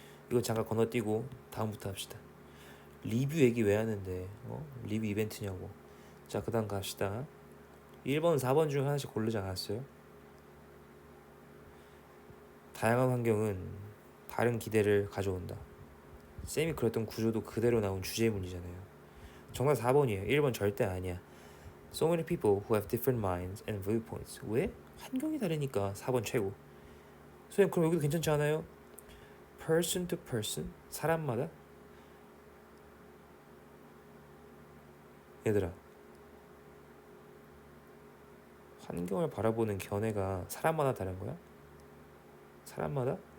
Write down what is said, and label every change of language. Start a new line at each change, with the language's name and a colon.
Korean: 이거 잠깐 건너뛰고 다음부터 합시다. 리뷰 얘기 왜 하는데 리뷰 이벤트냐고. 자 그 다음 갑시다. 1번 4번 중 하나씩 고르지 않았어요? 다양한 환경은 다른 기대를 가져온다. 쌤이 그랬던 구조도 그대로 나온 주제문이잖아요. 정답 4번이에요. 1번 절대 아니야.
English: So many people who have different minds and viewpoints.
Korean: 왜? 환경이 다르니까 4번 최고. 선생님 그럼 여기도 괜찮지 않아요?
English: Person to person
Korean: 사람마다 얘들아 환경을 바라보는 견해가 사람마다 다른 거야? 사람마다?